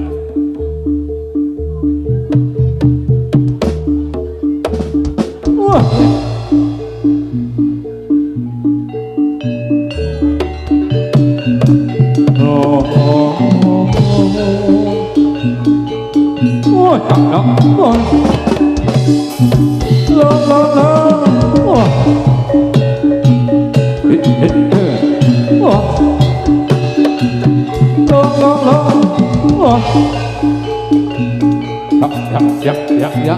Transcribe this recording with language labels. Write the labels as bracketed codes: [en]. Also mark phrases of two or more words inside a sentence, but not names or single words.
[vi] Wah. Oh, oh, oh, oh, chẳng đó. Oh. La la la. Oh. Hit, hit, hit. Oh. La la la. Oh. Yep, yep, yep, yep, yep.